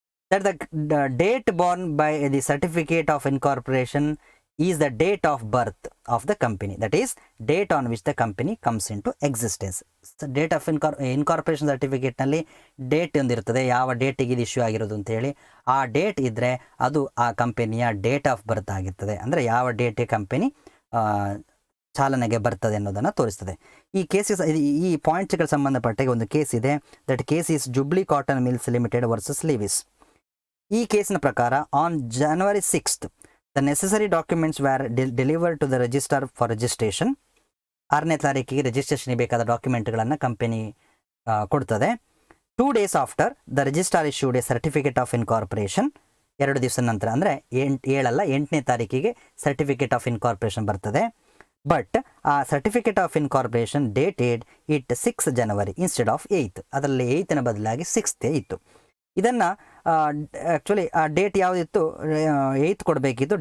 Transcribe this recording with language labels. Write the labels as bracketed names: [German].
[English] That the date born by the certificate of incorporation is the date of birth of the company, that is date on which the company comes into existence. [Kannada] Date of incorporation ಸರ್ಟಿಫಿಕೇಟ್ನಲ್ಲಿ date ಒಂದಿರ್ತದೆ, ಯಾವ ಡೇಟಿಗೆ ಇದು issue ಆಗಿರೋದು ಅಂತೇಳಿ. ಆ date ಇದ್ದರೆ ಅದು ಆ ಕಂಪನಿಯ ಡೇಟ್ ಆಫ್ ಬರ್ತ್ ಆಗಿರ್ತದೆ. ಅಂದರೆ ಯಾವ ಡೇಟಿಗೆ ಕಂಪನಿ ಚಾಲನೆಗೆ ಬರ್ತದೆ ಅನ್ನೋದನ್ನು ತೋರಿಸ್ತದೆ. ಈ ಕೇಸಸ್ ಈ ಪಾಯಿಂಟ್ಸ್ಗೆ ಸಂಬಂಧಪಟ್ಟಾಗ ಒಂದು ಕೇಸ್ ಇದೆ. [English] that case is [Kannada] jubilee cotton mills limited versus Levi's. ಈ ಕೇಸಿನ ಪ್ರಕಾರ [English] On January 6th, The necessary documents were delivered to the registrar for registration. [Kannada] 6ನೇ ತಾರೀಕಿಗೆ ರಿಜಿಸ್ಟ್ರೇಷನ್ಗೆ ಬೇಕಾದ ಡಾಕ್ಯುಮೆಂಟ್ಗಳನ್ನು ಕಂಪನಿ ಕೊಡ್ತದೆ. [English] 2 days after, the registrar issued a certificate of incorporation. [Kannada] 2 ದಿವಸ ನಂತರ ಅಂದರೆ 8ನೇ ತಾರೀಕಿಗೆ certificate of incorporation ಬರ್ತದೆ. [English] But ಆ certificate of incorporation dated it 6 January instead of 8th. [Kannada] ಅದರಲ್ಲಿ 8ನ ಬದಲಾಗಿ 6th ಇತ್ತು. ಇದನ್ನು ಆ್ಯಕ್ಚುಲಿ ಆ ಡೇಟ್ ಯಾವುದಿತ್ತು, 8th ಕೊಡಬೇಕಿತ್ತು.